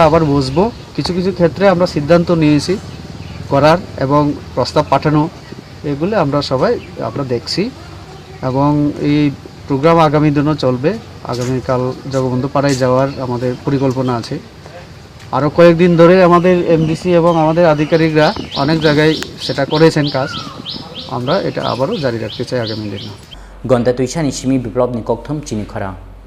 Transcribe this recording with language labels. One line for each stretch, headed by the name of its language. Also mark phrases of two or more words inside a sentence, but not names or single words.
Bangla: আবার বসবো কিছু কিছু ক্ষেত্রে আমরা সিদ্ধান্ত নিয়েছি করার এবং প্রস্তাব পাঠানো এগুলি আমরা সবাই আমরা দেখছি এবং এই প্রোগ্রাম আগামী দিনও চলবে আগামীকাল জগবন্ধু পাড়ায় যাওয়ার আমাদের পরিকল্পনা আছে আরও কয়েকদিন ধরে আমাদের এমডিসি এবং আমাদের আধিকারিকরা অনেক জায়গায় সেটা করেছেন কাজ আমরা এটা আবারও জারি রাখতে চাই আগামী দিনে
Kok Borok: Gandatwisa ni simi biplop ni kokthom Chini Khorang